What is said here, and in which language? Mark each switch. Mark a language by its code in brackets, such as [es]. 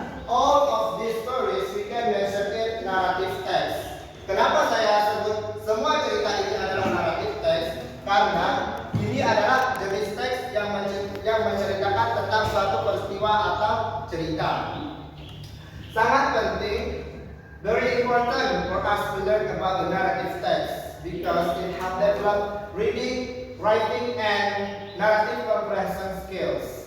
[en] All of these stories we can mention it narrative text. [id] Kenapa saya sebut semua cerita ini adalah narrative text? Karena ini adalah jenis teks yang menceritakan tentang suatu peristiwa atau cerita. Sangat penting, [en] very important for us to learn about the narrative text because it helps develop reading, writing, and narrative comprehension skills.